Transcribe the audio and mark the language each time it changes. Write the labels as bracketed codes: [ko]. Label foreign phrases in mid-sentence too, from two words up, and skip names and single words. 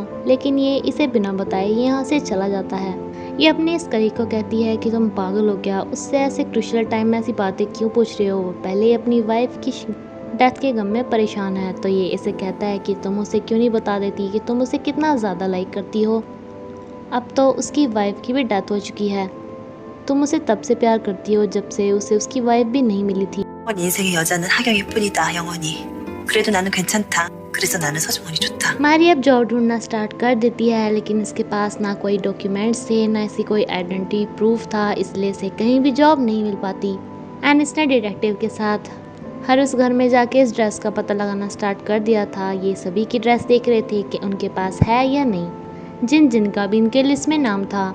[hi] लेकिन ये इसे बिना बताए यहाँ से चला जाता है। ये अपने इस कलीग को कहती है कि तुम पागल हो क्या, उससे ऐसे [en] crucial time [hi] में ऐसी बातें क्यों पूछ रहे हो, वो पहले ही अपनी वाइफ की डेथ के गम में परेशान है। तो ये इसे कहता है कि तुम उसे क्यों नहीं बता देती कि तुम उसे कितना ज़्यादा लाइक करती हो, अब तो उसकी वाइफ की भी डेथ हो चुकी है, तुम उसे तब से प्यार करती हो जब से उसे उसकी वाइफ भी नहीं मिली थी। [ko] 인생의 여자는 하경이 뿐이다, 영원히. 그래도 나는 괜찮다. 그래서 나는 서정원이 좋다. [hi] मैरी अब जॉब ढूंढना स्टार्ट कर देती है, लेकिन इसके पास ना कोई डॉक्यूमेंट्स थे ना ऐसी कोई [en] identity proof [hi] था, इसलिए इसे कहीं भी जॉब नहीं मिल पाती। एंड इसने डिटेक्टिव के साथ हर उस घर में जाके इस ड्रेस का पता लगाना स्टार्ट कर दिया था। ये सभी की ड्रेस देख रहे थे कि उनके पास है या नहीं, जिन जिनका भी इनके लिस्ट में नाम था।